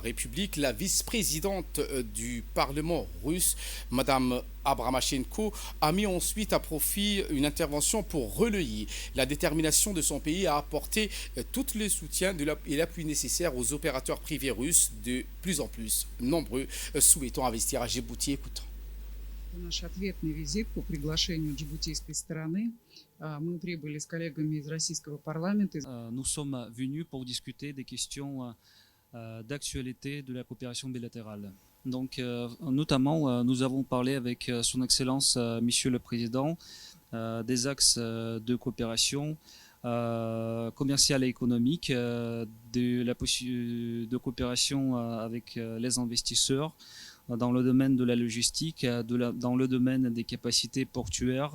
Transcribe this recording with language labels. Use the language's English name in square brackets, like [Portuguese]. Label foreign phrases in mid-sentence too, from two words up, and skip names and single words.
[French] République, la vice-présidente du Parlement russe, Mme Abramashenko, a mis ensuite à profit une intervention pour relayer la détermination de son pays à apporter tout le soutien et l'appui nécessaire aux opérateurs privés russes de plus en plus nombreux souhaitant investir à Djibouti. Écoutons. [Russian] Наш ответный визит по приглашению джибутийской стороны. Мы прибыли с коллегами из российского парламента. [French] Nous sommes venus pour discuter des questions d'actualité de la coopération bilatérale. Donc, notamment, nous avons parlé avec Son Excellence, Monsieur le Président, des axes de coopération commerciale et économique, de coopération avec les investisseurs, dans le domaine de la logistique, dans le domaine des capacités portuaires.